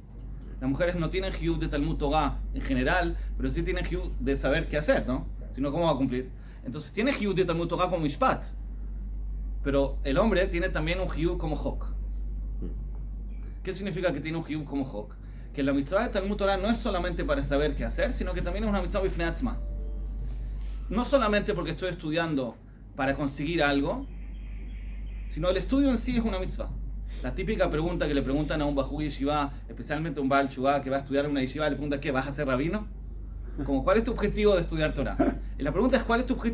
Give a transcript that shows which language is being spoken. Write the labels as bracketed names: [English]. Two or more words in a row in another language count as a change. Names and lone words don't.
[Spanish] Las mujeres no tienen hiyuv de [Hebrew] תלמוד תורה [Spanish] en general, pero sí tienen hiyuv de saber qué hacer, ¿no? Si no, ¿cómo va a cumplir? Entonces tiene hiyuv de [Hebrew] תלמוד תורה [Spanish] como mishpat, pero el hombre tiene también un hiyuv como hok. ¿Qué significa que tiene un hiyuv como hok? Que la mitzvah de [Hebrew] תלמוד תורה [Spanish] no es solamente para saber qué hacer, sino que también es una mitzvah [Hebrew] בפני עצמה. [Spanish] No solamente porque estoy estudiando para conseguir algo, sino el estudio en sí es una mitzvah. La típica pregunta que le preguntan a un [Hebrew] בחור ישיבה, [Spanish] especialmente a un [Hebrew] בעל תשובה [Spanish] que va a estudiar en una Yeshiva, le pregunta ¿qué? ¿Vas a ser rabino? Como, ¿cuál es tu objetivo de estudiar Torah? Y la pregunta es ¿cuál es tu objetivo?